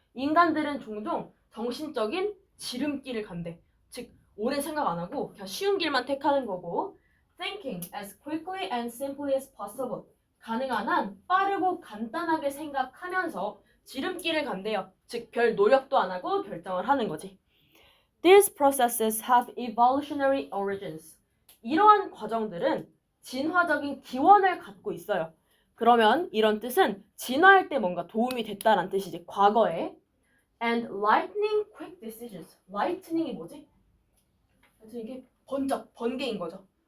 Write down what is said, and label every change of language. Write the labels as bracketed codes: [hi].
[ko] 인간들은 종종 정신적인 지름길을 간대. 즉 오래 생각 안 하고 그냥 쉬운 길만 택하는 거고 [en] thinking as quickly and simply as possible. [ko] 가능한 한 빠르고 간단하게 생각하면서 지름길을 간대요. 즉 별 노력도 안 하고 결정을 하는 거지. [en] These processes have evolutionary origins. [ko] 이러한 과정들은 진화적인 기원을 갖고 있어요. 그러면 이런 뜻은 진화할 때 뭔가 도움이 됐다는 뜻이지. 과거에. [en] And lightning quick decisions. [ko] lightning이 뭐지? 이게 번개인 거죠.